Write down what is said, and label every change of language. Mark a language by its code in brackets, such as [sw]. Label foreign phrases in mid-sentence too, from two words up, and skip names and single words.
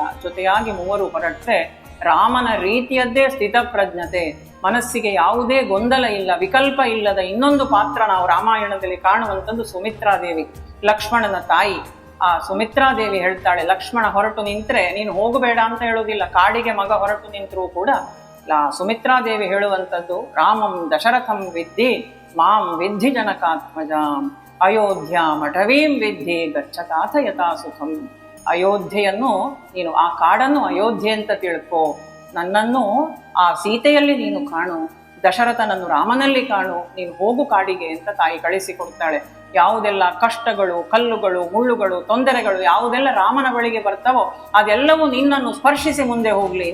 [kn] ಜೊತೆಯಾಗಿ ಮೂವರು ಹೊರಟ್ರೆ ರಾಮನ ರೀತಿಯದ್ದೇ ಸ್ಥಿತಪ್ರಜ್ಞತೆ, ಮನಸ್ಸಿಗೆ ಯಾವುದೇ ಗೊಂದಲ ಇಲ್ಲ, ವಿಕಲ್ಪ ಇಲ್ಲದ ಇನ್ನೊಂದು ಪಾತ್ರ ನಾವು ರಾಮಾಯಣದಲ್ಲಿ ಕಾಣುವಂಥದ್ದು ಸುಮಿತ್ರಾದೇವಿ, ಲಕ್ಷ್ಮಣನ ತಾಯಿ. ಆ ಸುಮಿತ್ರಾದೇವಿ ಹೇಳ್ತಾಳೆ, ಲಕ್ಷ್ಮಣ ಹೊರಟು ನಿಂತ್ರೆ ನೀನು ಹೋಗಬೇಡ ಅಂತ ಹೇಳುವುದಿಲ್ಲ. ಕಾಡಿಗೆ ಮಗ ಹೊರಟು ನಿಂತರೂ ಕೂಡ ಸುಮಿತ್ರಾದೇವಿ ಹೇಳುವಂಥದ್ದು, [sa] ರಾಮಂ ದಶರಥಂ ವಿದ್ಧಿ ಮಾಂ ವಿದ್ಧಿ ಜನಕಾತ್ಮಜಾಂ ಅಯೋಧ್ಯ ಮಠವೀಂ ವಿದ್ಧಿ ಗಚ್ಚತಾಥ ಯಥಾ ಸುಖಂ. [kn] ಅಯೋಧ್ಯೆಯನ್ನು ನೀನು, ಆ ಕಾಡನ್ನು ಅಯೋಧ್ಯೆ ಅಂತ ತಿಳ್ಕೋ, ನನ್ನನ್ನು ಆ ಸೀತೆಯಲ್ಲಿ ನೀನು ಕಾಣು, ದಶರಥನನ್ನು ರಾಮನಲ್ಲಿ ಕಾಣು, ನೀನು ಹೋಗು ಕಾಡಿಗೆ ಅಂತ ತಾಯಿ ಕಳಿಸಿಕೊಡ್ತಾಳೆ. ಯಾವುದೆಲ್ಲ ಕಷ್ಟಗಳು, ಕಲ್ಲುಗಳು, ಮುಳ್ಳುಗಳು, ತೊಂದರೆಗಳು ಯಾವುದೆಲ್ಲ ರಾಮನ ಬಳಿಗೆ ಬರ್ತಾವೋ ಅದೆಲ್ಲವೂ ನಿನ್ನನ್ನು ಸ್ಪರ್ಶಿಸಿ ಮುಂದೆ ಹೋಗ್ಲಿ.